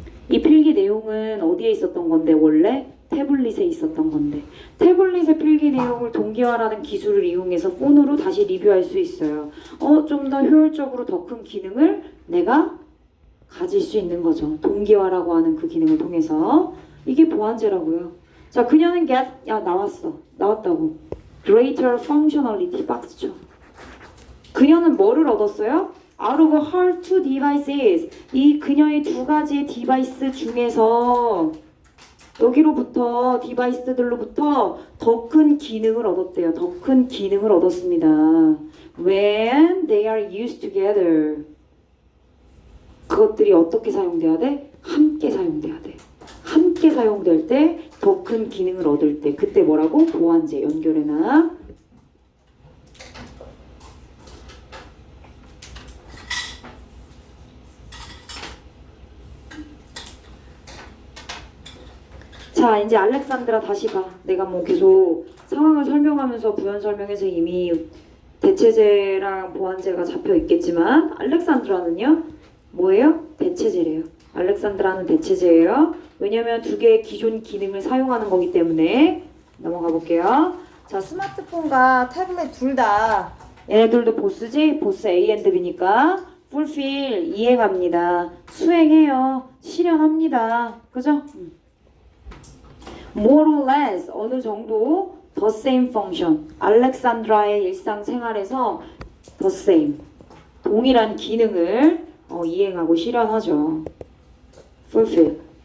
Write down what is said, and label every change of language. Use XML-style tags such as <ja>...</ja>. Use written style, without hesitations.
<ko>이 필기 내용은 어디에 있었던 건데? 원래 태블릿에 있었던 건데, 태블릿의 필기 내용을 동기화라는 기술을 이용해서 폰으로 다시 리뷰할 수 있어요. 좀 더 효율적으로 더 큰 기능을 내가 가질 수 있는 거죠. 동기화라고 하는 그 기능을 통해서. 이게 보완제라고요. 자, 그녀는 나왔다고.</ko> <en>Greater functionality 박스죠.</en> <ko>그녀는 뭐를 얻었어요?</ko> <en>Out of her two devices.</en> <ko>이 그녀의 두 가지의 디바이스 중에서 여기로부터 디바이스들로부터 더 큰 기능을 얻었대요. 더 큰 기능을 얻었습니다.</ko> <en>When they are used together.</en> <ko>그것들이 어떻게 사용돼야 돼? 함께 사용돼야 돼. 함께 사용될 때 더 큰 기능을 얻을 때, 그때 뭐라고? 보완제. 연결해놔. 자, 이제 알렉산드라 다시 봐. 내가 뭐 계속 상황을 설명하면서 부연 설명해서 이미 대체제랑 보완제가 잡혀 있겠지만, 알렉산드라는요 뭐예요? 대체제래요. 알렉산드라는 대체제예요. 왜냐면 두 개의 기존 기능을 사용하는 거기 때문에. 넘어가 볼게요. 자, 스마트폰과 태블릿 둘 다 얘네들도 보스지? 보스</ko> <en>A and B</en> <ko>니까 fulfill 이행합니다. 수행해요. 실현합니다. 그죠?</ko> <en>More or less</en> <ko>어느 정도</ko> <en>the same function.</en> <ko>알렉산드라의 일상생활에서</ko> <en>the same</en> <ko>동일한 기능을 이행하고 실현하죠.</ko> <en>fulfill.</en>